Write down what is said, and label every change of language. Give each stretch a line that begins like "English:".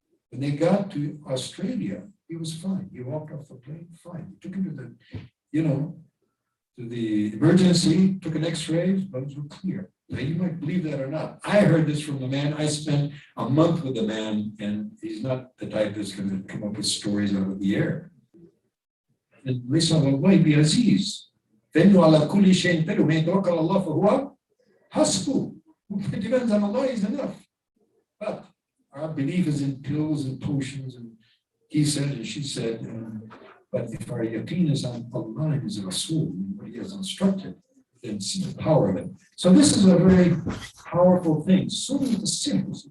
English: When they got to Australia, he was fine. He walked off the plane, fine. He took him to the emergency, took an x-ray, lungs were clear. Now, you might believe that or not. I heard this from the man. I spent a month with the man, and he's not the type that's going to come up with stories out of the air.
Arabic: And ليس على الله بعزيز. فإنه على كل شيء قدير. ومن يتوكل على الله فهو حسبه.
English: It depends on Allah, is enough. But our belief is in pills and potions, and he said and she said, but if our yaqeen is on Allah and His Rasul, what He has instructed, then see the power of it. So this is a very powerful thing. So many the symbols.